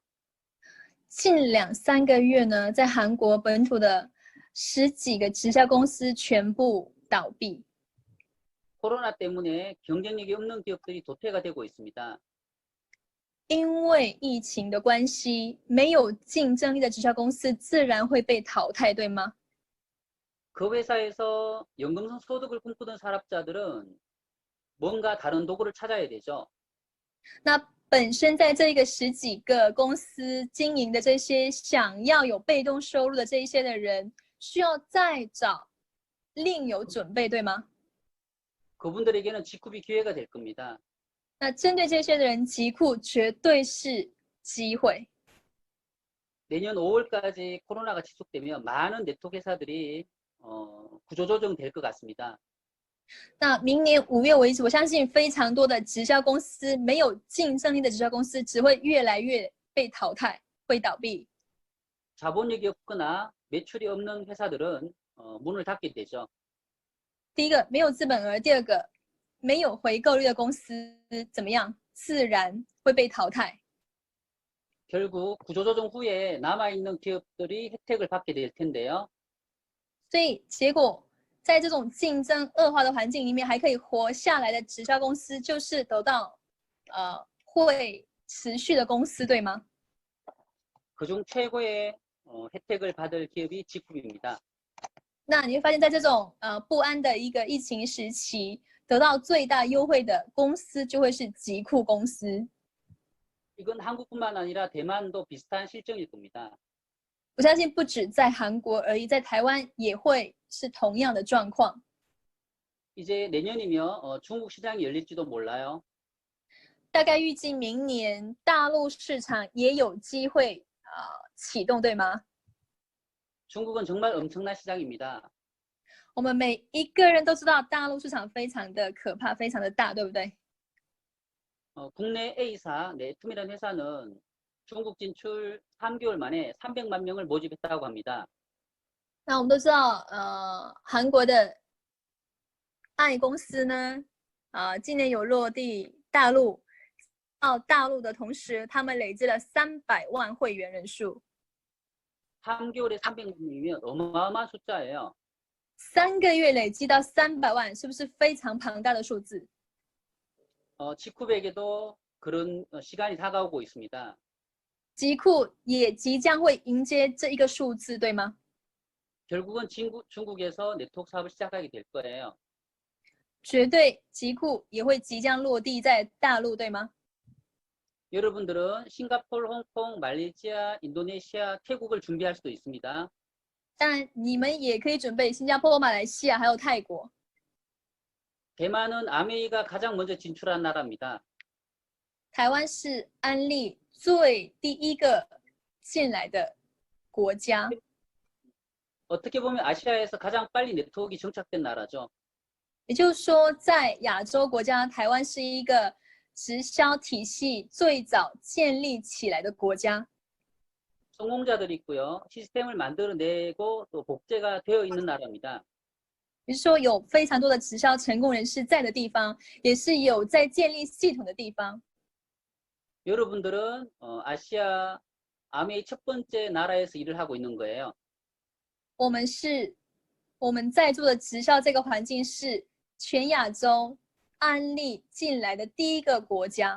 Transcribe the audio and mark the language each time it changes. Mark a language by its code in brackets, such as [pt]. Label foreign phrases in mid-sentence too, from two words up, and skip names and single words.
[zh] 近2-3个月呢，在韩国本土的10几个直销公司全部倒闭。 [ko] 코로나 때문에 경쟁력이 없는 기업들이 도태가 되고 있습니다. [zh] 因为疫情的关系，没有竞争力的直销公司自然会被淘汰，对吗？ [ko] 그 회사에서 연금성 소득을 꿈꾸던 사업자들은 뭔가 다른 도구를 찾아야 되죠. [zh] 那本身在这一个十几个公司经营的这些想要有被动收入的这一些的人，需要再找另有准备，对吗？ [ko] 그분들에게는 직급이 기회가 될 겁니다. [zh] 那针对这些的人，疾库绝对是机会。 [ko] 내년 5월까지 코로나가 지속되면 많은 네트워크 회사들이 구조조정 될 것 같습니다. [zh] 那明年5月为止，我相信非常多的直销公司，没有竞争力的直销公司只会越来越被淘汰，会倒闭。 [ko] 자본력이 없거나 매출이 없는 회사들은 문을 닫게 되죠. [zh] 第一个没有资本额，第二个没有回购率的公司怎么样？自然会被淘汰。 [ko] 결국 구조조정 후에 남아있는 기업들이 혜택을 받게 될 텐데요. [zh] 所以结果在这种竞争恶化的环境里面，还可以活下来的直销公司，就是得到会持续的公司，对吗？ [ko] 그중 최고의 혜택을 받을 기업이 직급입니다. [zh] 那你会发现在这种不安的一个疫情时期，得到最大优惠的公司就会是疾库公司。 [ko] 이건 한국뿐만 아니라 대만도 비슷한 실정일 겁니다. [zh] 我相信不止在韩国而已，在台湾也会是同样的状况。 [ko] 이제 내년이면 중국 시장이 열릴지도 몰라요. [zh] 大概预计明年大陆市场也有机会启动，对吗？ [ko] 중국은 정말 엄청난 시장입니다. [zh] 我们每一个人都知道大陆市场非常的可怕，非常的大，对不对？ [ko] 국내 A사 네툼이라는 회사는 중국 진출 3개월 만에 300만 명을 모집했다고 합니다. [zh] 那我们都知道，韩国的爱公司呢，今年有落地大陆，到大陆的同时，他们累积了300万会员人数。 [ko] 3개월에 300만 명이면 어마어마한 숫자예요. [zh] 3 个月累积到300万，是不是非常庞大的数字？ [ko] 직후백에도 그런 시간이 다가오고 있습니다. [zh] 疾库也即将会迎接这一个数字，对吗？ [ko] 결국은 중국에서 네트워크 사업을 시작하게 될 거예요. [zh] 绝对疾库也会即将落地在大陆，对吗？ [ko] 여러분들은 싱가포르, 홍콩, 말레이시아, 인도네시아, 태국을 준비할 수도 있습니다. [zh] 当然，你们也可以准备新加坡、马来西亚还有泰国。 [ko] 대만은 아메이가 가장 먼저 진출한 나라입니다. [zh] 台湾是安利第一个进来的国家， [ko] 어떻게 보면 아시아에서 가장 빨리 네트워크가 정착된 나라죠. [zh] 也就是说，在亚洲国家，台湾是一个直销体系最早建立起来的国家。 [ko] 성공자들이 있고요. 시스템을 만들어내고 또 복제가 되어 있는 나라입니다. [zh] 也就是说，有非常多的直销成功人士在的地方，也是有在建立系统的地方。 [ko] 여러분들은 아시아 아메이 첫 번째 나라에서 일을 하고 있는 거예요. [zh] 我们在做的直销这个环境是全亚洲安利进来的第一个国家。